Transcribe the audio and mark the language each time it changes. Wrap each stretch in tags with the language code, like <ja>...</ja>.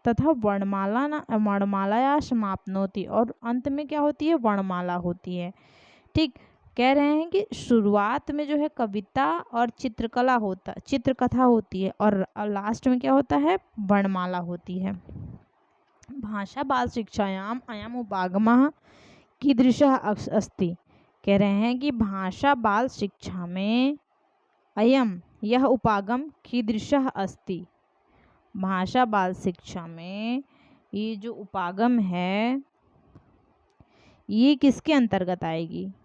<sa>तथा वर्णमालाया समाप्नोति,</sa> <hi>और अंत में क्या होती है, वर्णमाला होती है, ठीक। कह रहे हैं कि शुरुआत में जो है कविता और चित्रकथा होती है, और लास्ट में क्या होता है, वर्णमाला होती है।</hi> <sa>भाषा बाल शिक्षायाम अयम उपागमः कीदृशः अस्ति।</sa> <hi>कह रहे हैं कि भाषा बाल शिक्षा में अयम यह उपागम</hi> <sa>कीदृशः अस्ति।</sa> <hi>भाषा बाल शिक्षा में ये जो उपागम है ये किसके अंतर्गत आएगी।</hi>